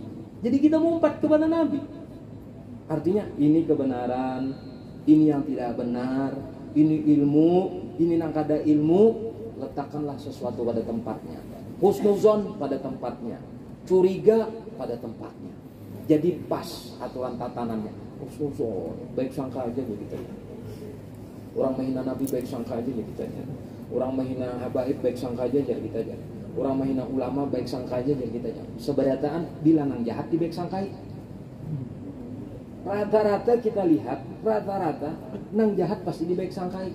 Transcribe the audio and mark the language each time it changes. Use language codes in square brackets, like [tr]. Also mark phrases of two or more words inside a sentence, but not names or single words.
[id] Jadi kita mengumpat kepada Nabi. Artinya ini kebenaran, ini yang tidak benar, ini ilmu, ini yang kada ilmu. Letakkanlah sesuatu pada tempatnya. Husnuzon pada tempatnya. Curiga pada tempatnya. Jadi pas aturan tatanannya. Husnuzon, baik sangka aja begitu. Orang menghina Nabi baik sangka aja gitu aja. Orang menghina habaib baik sangka aja jadi kita aja. Orang menghina ulama baik sangka aja jadi kita aja. [bjn] Seberataan bila nang jahat di baik sangkai. Rata-rata kita lihat, rata-rata nang jahat pasti dibaik sangkai.